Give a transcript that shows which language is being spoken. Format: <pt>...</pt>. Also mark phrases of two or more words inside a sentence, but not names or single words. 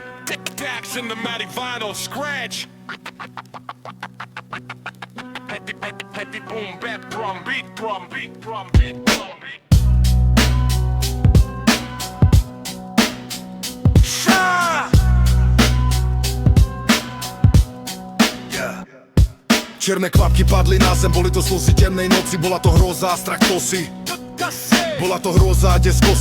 <en>Tic-tac, cinematic vinyl, scratch. Heavy boom, bap, drum beat, drum beat, drum beat, drum beat.</en> <sk>Čierne kvapky padli na zem, boli to slzy temnej noci. Bola to hrôza a strach kosy. Bola to hrôza a des kosy.</sk>